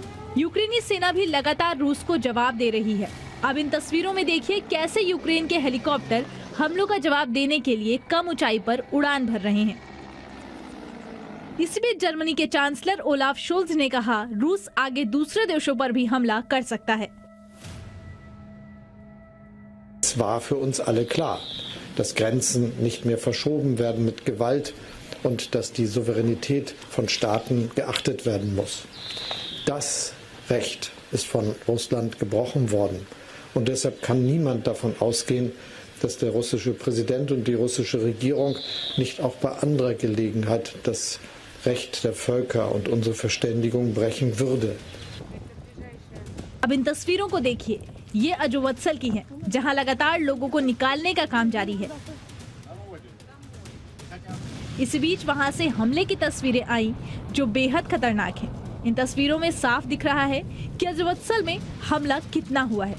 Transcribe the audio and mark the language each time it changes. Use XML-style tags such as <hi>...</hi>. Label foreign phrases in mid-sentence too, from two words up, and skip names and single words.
<hi>यूक्रेनी सेना भी लगातार रूस को जवाब दे रही है। अब इन तस्वीरों में देखिए कैसे यूक्रेन के हेलीकॉप्टर हमलों का जवाब देने के लिए कम ऊंचाई पर उड़ान भर रहे हैं। इसी बीच जर्मनी के चांसलर ओलाफ शोल्ज ने कहा, रूस आगे दूसरे देशों पर भी हमला कर सकता है।</hi> <de>Es war für uns alle klar, dass Grenzen nicht mehr verschoben werden mit Gewalt und dass die Souveränität von Staaten geachtet werden muss. Das Recht ist von Russland gebrochen worden und deshalb kann niemand davon ausgehen, dass der russische Präsident und die russische Regierung nicht auch bei anderer Gelegenheit das Recht der Völker und unsere Verständigung brechen würde.</de> <hi>अब इन तस्वीरों को देखिए, ये अजोवत्सल की हैं, जहां लगातार लोगों को निकालने का काम जारी है। इस बीच वहां से हमले की तस्वीरें आई जो बेहद खतरनाक हैं। इन तस्वीरों में साफ दिख रहा है कि अजोवत्सल में हमला कितना हुआ है।</hi>